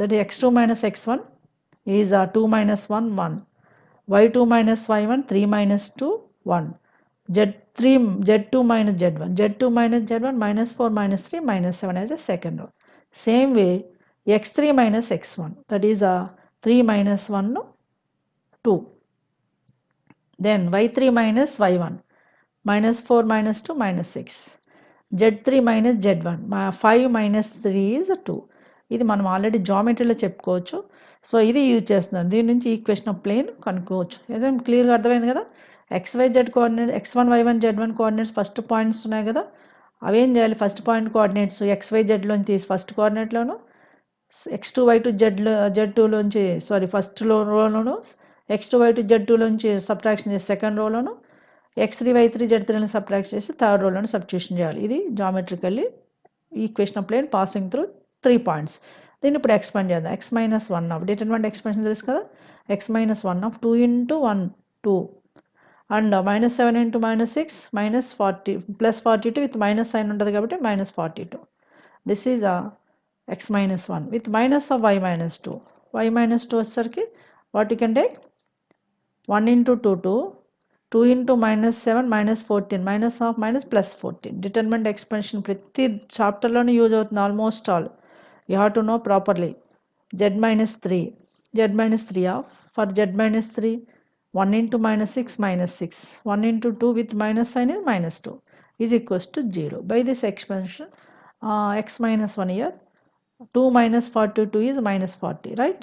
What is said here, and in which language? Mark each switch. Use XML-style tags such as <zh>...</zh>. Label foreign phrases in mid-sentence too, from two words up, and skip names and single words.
<en>that is x2 minus x1 is 2 minus 1 1, y2 minus y1 3 minus 2 1, z2 minus z1 z2 minus z1 minus 4 minus 3 minus 7 as a second row. Same way x3 minus x1, that is 3 minus 1 2, then y3 minus y1 minus 4 minus 2 minus 6, z3 minus z1 5 minus 3 is 2.</en> <te>ఇది మనం</te> <en>already geometry</en> <te>చెప్పుకోవచ్చు. సో ఇది యూజ్ చేస్తున్నాం. దీని నుంచి</te> <en>equation of plane</en> <te>కనుక్కోవచ్చు. ఏదైనా క్లియర్గా అర్థమైంది కదా.</te> <en>XYZ coordinate x1 y1 z1 coordinates first points</en> <te>ఉన్నాయి కదా, అవేం చేయాలి?</te> <en>first point coordinates XYZ</en> <te>తీసి</te> <en>first coordinate,</en> <te>x2 y2 z2లోంచి</te> <en>first row,</en> <te>x2 y2 z2లోంచి సబ్ట్రాక్షన్ చేసి</te> <en>second row,</en> <te>x3 y3 z3ని సబ్ట్రాక్ట్ చేసి</te> <en>third row substitution</en> <te>చేయాలి. ఇది</te> <en>geometrically equation of plane passing through 3 points.</en> <te>దీన్ని ఇప్పుడు ఎక్స్పాండ్ చేద్దాం.</te> <en>x minus 1 of determinant expansion</en> <te>తెలుసు కదా,</te> <en>x minus 1 ఆఫ్ 2 into 1 2 and minus 7 into minus 6 minus 40 plus 42 with minus sign</en> <te>ఉంటుంది కాబట్టి</te> <en>minus 42. This is x minus 1 with minus of y minus 2. y minus 2 వచ్చేసరికి what you can take 1 into 2 2, 2 into minus 7 minus 14, minus of minus plus 14. Determinant expansion</en> <te>ప్రతి చాప్టర్లోనే యూజ్ అవుతుంది</te> <en>almost all. You have to know properly. Z minus 3 of, for z minus 3 1 into minus 6 minus 6, 1 into 2 with minus sign is minus 2 is equals to 0. By this expansion x minus 1 here, 2 minus 42 is minus 40, right?</en>